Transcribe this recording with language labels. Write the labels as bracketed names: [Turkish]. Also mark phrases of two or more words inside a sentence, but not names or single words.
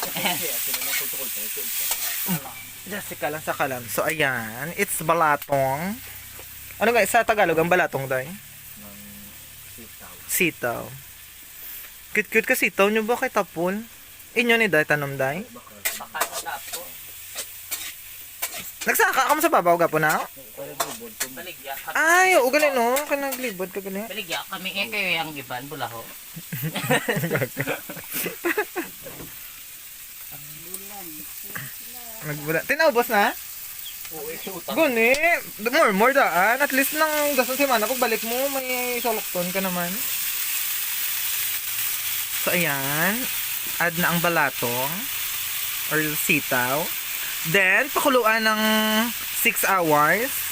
[Hiligaynon] Jessica lang sa kalam. So, ayan. It's balatong. [Filipino] Ano nga, sa Tagalog ang balatong dahil? Sitaw. [Hiligaynon] Cute-cute ka sitaw nyo ba kay tapon? Inyo ni dahil tanom dahil? Baka na po. Nagsaka ka mo sa babaw gapo na? Baligya kami. Ay, oo gali no. Kanaglibod ka gali. Baligya kami kayo yung iban, bulaho. Tinaubos na? Guni, more daan. [English] At least [Hiligaynon] nang dasong semana pag balik mo, may solokton ka naman. So, ayan. [Filipino] Add na ang balatong or sitaw. Then, pakuluan ng 6 hours.